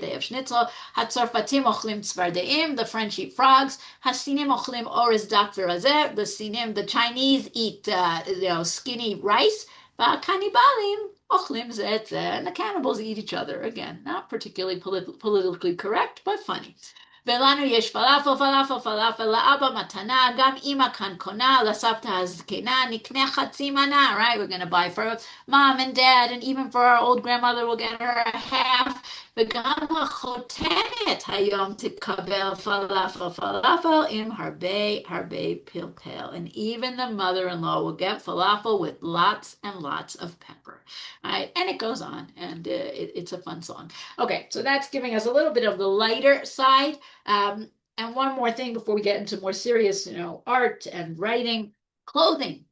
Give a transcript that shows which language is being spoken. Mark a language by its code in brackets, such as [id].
[en] They have Schnitzel. [he] Hatzarfatim ochlim tzvardeim. [en] The French eat frogs. [he] Hasinim ochlim oriz dak v'razeh. [en] The Chinese eat, skinny rice. [he] V'kanibalim ochlim zeh. [en] And the cannibals eat each other. Again, not particularly politically correct, but funny. [he] ולנו יש פלאפל, פלאפל, פלאפל, לאבא מתנה, גם אמא כאן קונה, לסבתא הזקנה, נקנה חצי מנה, right? [en] We're going to buy for mom and dad, and even for our old grandmother, we'll get her a half. [he] וגם החותנת היום תקבל פלאפל, פלאפל עם הרבה פלפל. [en] And even the mother-in-law will get falafel with lots and lots of pepper, right? And it goes on, and it's a fun song. Okay, so that's giving us a little bit of the lighter side. And one more thing before we get into more serious, art and writing, clothing.